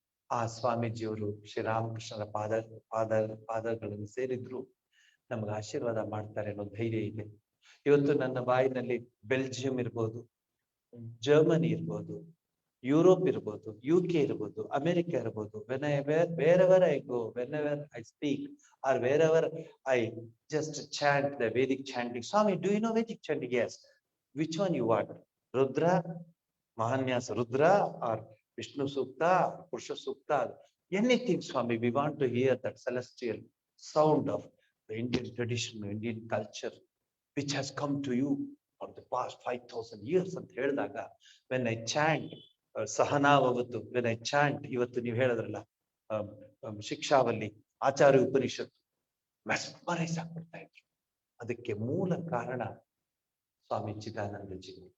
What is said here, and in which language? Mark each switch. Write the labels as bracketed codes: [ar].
[kn] ಆ ಸ್ವಾಮೀಜಿಯವರು ಶ್ರೀರಾಮಕೃಷ್ಣರ ಪಾದಗಳನ್ನು ಸೇರಿದ್ರು ನಮ್ಗೆ ಆಶೀರ್ವಾದ ಮಾಡ್ತಾರೆ ಅನ್ನೋ ಧೈರ್ಯ ಇದೆ. ಇವತ್ತು ನನ್ನ ಬಾಯಿನಲ್ಲಿ ಬೆಲ್ಜಿಯಂ ಇರ್ಬೋದು, ಜರ್ಮನಿ ಇರ್ಬೋದು, ಯುರೋಪ್ ಇರ್ಬೋದು, UK ಇರ್ಬೋದು, ಅಮೆರಿಕ ಇರ್ಬೋದು. [en] wherever I go, whenever I speak, or wherever I just chant the Vedic chanting. Swami, do you know Vedic chanting? Yes. Which one you want? Rudra, Mahanyasa Rudra, or Vishnu Sukta, Purusha Sukta? Anything, Swami. We want to hear that celestial sound of the Indian tradition, Indian culture, which has come to you for the past 5,000 years. [kn] ಅಂತ ಹೇಳಿದಾಗ [en] when I chant [kn] ಸಹನಾವತ್ತು, when I chant, ಇವತ್ತು ನೀವು ಹೇಳಿದ್ರಲ್ಲ ಶಿಕ್ಷಾವಲ್ಲಿ, ಆಚಾರ್ಯ ಉಪನಿಷತ್ತು, mesmerise ಆಗ್ಬಿಡ್ತಾ ಇದ್ರು. ಅದಕ್ಕೆ ಮೂಲ ಕಾರಣ ಸ್ವಾಮಿ ಚಿದಾನಂದಜಿ.